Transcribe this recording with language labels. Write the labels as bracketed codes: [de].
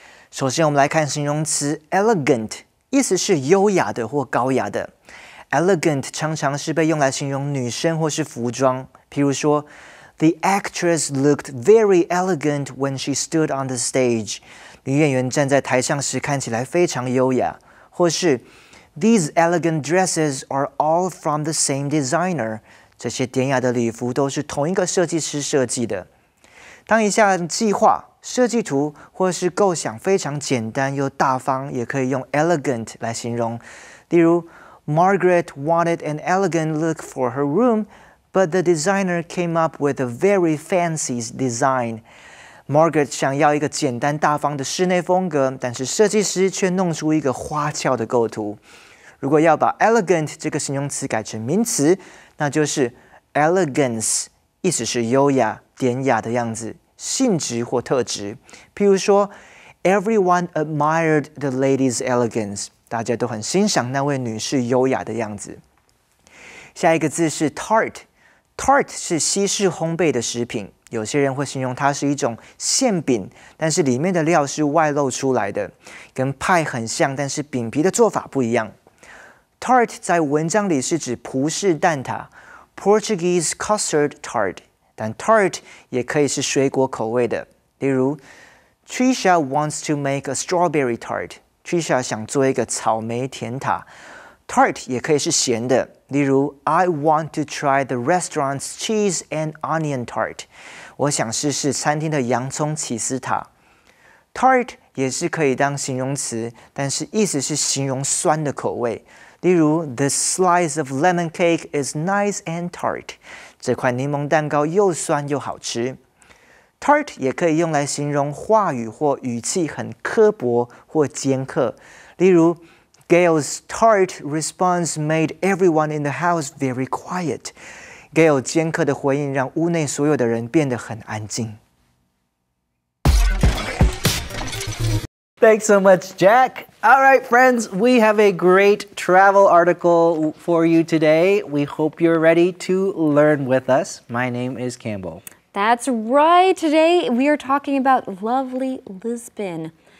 [zh] 首先我们来看形容词 elegant， 意思是优雅的或高雅的。 [en] Elegant [zh] 常常是被用来形容女生或是服装，譬如说 [en] The actress looked very elegant when she stood on the stage. [zh] 女演员站在台上时看起来非常优雅。或是 [en] These elegant dresses are all from the same designer. [zh] 这些典雅的礼服都是同一个设计师设计的。当一项计划、设计图或是构想非常简单又大方，也可以用 elegant 来形容。例如 [en] Margaret wanted an elegant look for her room, but the designer came up with a very fancy design. [zh] Margaret 想要一个简单大方的室内风格，但是设计师却弄出一个花俏的构图。如果要把 elegant 这个形容词改成名词，那就是 elegance， 意思是优雅、典雅的样子，性质或特质。譬如说 [en] ，Everyone admired the lady's elegance。 [zh] 大家都很欣赏那位女士优雅的样子。下一个字是 tart。tart 是西式烘焙的食品，有些人会形容它是一种馅饼，但是里面的料是外露出来的，跟派很像，但是饼皮的做法不一样。 Tart 在文章里是指葡式蛋挞 [en] （Portuguese custard tart）， [zh] 但 tart 也可以是水果口味的，例如 [en] Trisha wants to make a strawberry tart。 [zh] Trisha 想做一个草莓甜塔 ，tart 也可以是咸的，例如 [en] I want to try the restaurant's cheese and onion tart。 [zh] 我想试试餐厅的洋葱起司塔。 Tart 也是可以当形容词，但是意思是形容酸的口味，例如 [en] This slice of lemon cake is nice and tart。 [zh] 这块柠檬蛋糕又酸又好吃。 Tart 也可以用来形容话语或语气很刻薄或尖刻，例如 [en] Gail's tart response made everyone in the house very quiet. [zh] Gail 尖刻的回应让屋内所有的人变得很安静。 [en] Thanks so much, Jack. All right, friends, we have a great travel article for you today. We hope you're ready to learn with us. My name is Campbell. That's right. Today we are talking about lovely Lisbon.